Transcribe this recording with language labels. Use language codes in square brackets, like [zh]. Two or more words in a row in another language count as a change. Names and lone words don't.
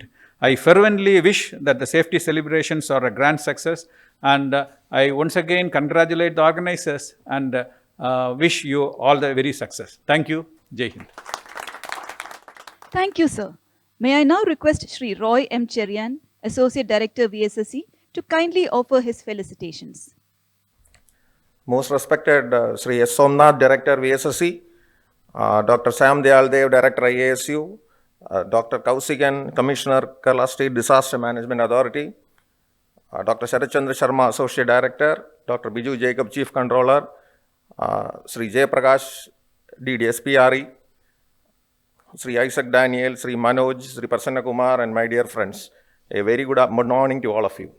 [en] I fervently wish that the safety celebrations are a grand success, and I once again congratulate the organizers and wish you all the very success. Thank you. [hi] Jai Hind. [en] Thank you, sir. May I now request Shri Roy M. Cherian, Associate Director, VSSC, to kindly offer his felicitations. Most respected Sri S. Somnath, Director, VSSC, Dr. Sam Dayal Dev, Director, IASU, Dr. Kausigan, Commissioner, Kerala State Disaster Management Authority, Dr. Sharat Chandra Sharma, Associate Director, Dr. Biju Jacob, Chief Controller, Sri Jay Prakash, DDSPRE, Sri Isaac Daniel, Sri Manoj, Sri Prasanna Kumar, and my dear friends, a very good morning to all of you.